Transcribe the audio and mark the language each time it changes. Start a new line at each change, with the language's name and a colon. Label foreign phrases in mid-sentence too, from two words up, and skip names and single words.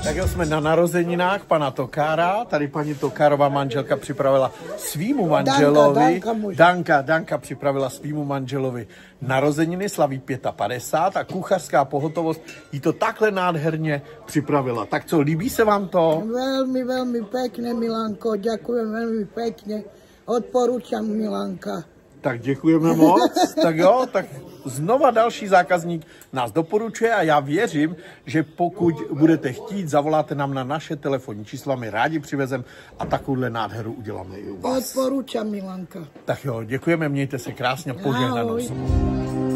Czech: jsme na narozeninách pana Tokára. Tady paní Tokárová manželka připravila svýmu manželovi. Danka připravila svýmu manželovi narozeniny, slaví 55 a kuchařská pohotovost jí to takhle nádherně připravila. Tak co, líbí se vám to?
Slovak: Veľmi, veľmi pekne, Milanko, ďakujem veľmi pekne. Odporúčam, Milanka.
Czech: Tak děkujeme moc. Tak jo, tak znova další zákazník nás doporučuje a já věřím, že pokud budete chtít, zavoláte nám na naše telefonní čísla, my rádi přivezem a takovouhle nádheru uděláme i u vás.
Slovak: Odporúčam, Milanka.
Czech: Tak jo, děkujeme, mějte se krásně, požehnanou.